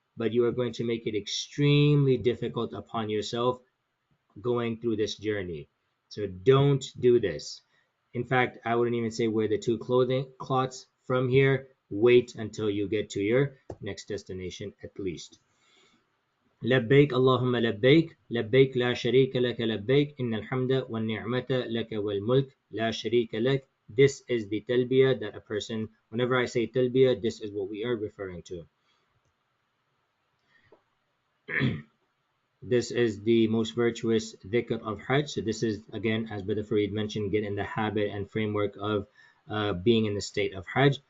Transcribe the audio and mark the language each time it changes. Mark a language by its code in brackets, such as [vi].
[en] But you are going to make it extremely difficult upon yourself going through this journey. So don't do this. In fact, I wouldn't even say wear the two cloths from here. Wait until you get to your next destination at least. [ar] لبيك اللهم لبيك لبيك لا شريك لك لبيك إن الحمد والنعمة لك والملك لا شريك لك. [en] This is the talbiyah that a person, whenever I say talbiyah, this is what we are referring to. This is the most virtuous dhikr of Hajj. So this is, again, as Brother Fareed mentioned, get in the habit and framework of being in the state of Hajj.